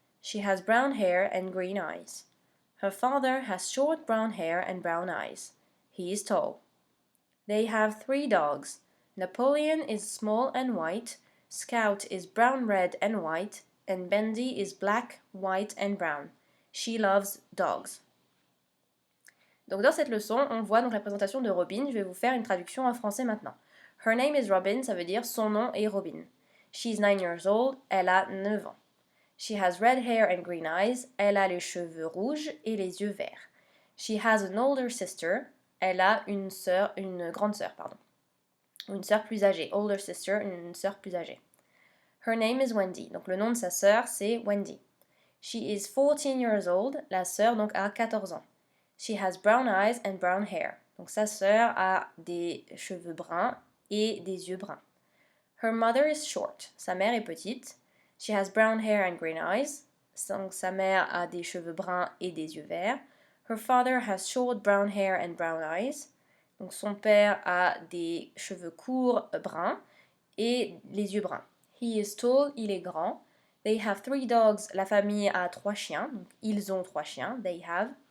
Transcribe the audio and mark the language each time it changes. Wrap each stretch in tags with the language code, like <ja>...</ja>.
<en>She has brown hair and green eyes. Her father has short brown hair and brown eyes. He is tall. They have 3 dogs. Napoleon is small and white. Scout is brown, red, and white. And Bendy is black, white, and brown. She loves dogs.</en> <fr>Donc dans cette leçon, on voit donc la présentation de Robin. Je vais vous faire une traduction en français maintenant.</fr> <en>Her name is Robin,</en> <fr>ça veut dire son nom est Robin.</fr> <en>She's 9 years old,</en> <fr>elle a 9 ans.</fr> <en>She has red hair and green eyes,</en> <fr>elle a les cheveux rouges et les yeux verts.</fr> <en>She has an older sister,</en> <fr>elle a une grande sœur, pardon. Une sœur plus âgée.</fr> <en>Older sister,</en> <fr>une sœur plus âgée.</fr> <en>Her name is Wendy.</en> <fr>Donc le nom de sa sœur, c'est Wendy.</fr> <en>She is 14 years old.</en> <fr>La sœur donc a 14 ans.</fr> <en>She has brown eyes and brown hair.</en> <fr>Donc sa sœur a des cheveux bruns et des yeux bruns.</fr> <en>Her mother is short.</en> <fr>Sa mère est petite.</fr> <en>She has brown hair and green eyes.</en> <fr>Donc sa mère a des cheveux bruns et des yeux verts.</fr> <en>Her father has short brown hair and brown eyes.</en> <fr>Donc son père a des cheveux courts bruns et les yeux bruns.</fr> <en>He is tall,</en> <fr>il est grand.</fr> <en>They have 3 dogs,</en> <fr>la famille a 3 chiens. Donc ils ont 3 chiens,</fr> <en>they have.</en>